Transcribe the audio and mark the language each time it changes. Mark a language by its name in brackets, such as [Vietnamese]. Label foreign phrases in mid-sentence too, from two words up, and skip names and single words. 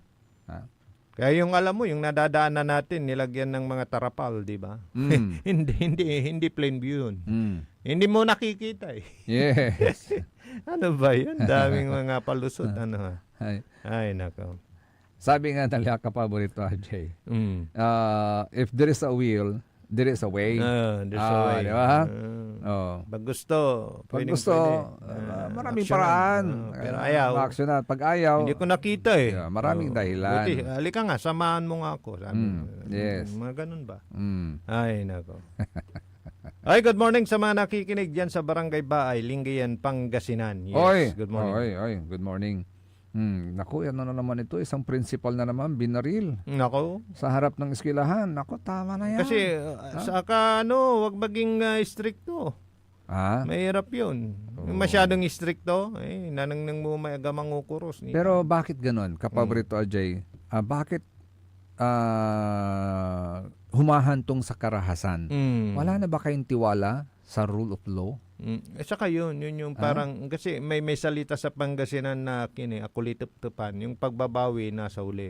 [Filipino] Kaya yung alam mo, yung nadadaanan natin, nilagyan ng mga tarapal, di ba? hindi plain view yun. Hindi mo nakikita Yes. Ano ba yun? Daming mga palusot. Ay, nako. Sabi nga ng kapaborito, RJ, [English] if there is a will, there is a way. There's a way. [Filipino] Di ba? Pag gusto, pwede. Maraming paraan. Pero ayaw. Pag ayaw, hindi ko nakita maraming dahilan. Buti, halika nga, samahan mo nga ako. Sabi, yes. Mga ganun ba? Ay, nako. Ay, [English] good morning [Filipino] sa mga nakikinig dyan sa Barangay Baay, Lingayen, Pangasinan. [English] Yes, good morning. Good morning. [Filipino] Naku, ano na naman ito? Isang principal na naman, binaril. Naku. Sa harap ng eskwelahan. Naku, tama na yan. Kasi, saka wag maging stricto. Mahirap yun. Yung masyadong stricto, nanang mo may agamang ukuros. Pero bakit ganon, Kapabrito Ajay? Bakit humahantong sa karahasan? Wala na ba kayong tiwala sa [English] rule of law? [Filipino] Saka yun yung parang, kasi may salita sa Pangasinan na akulitip-tupan, yung pagbabawi nasa uli.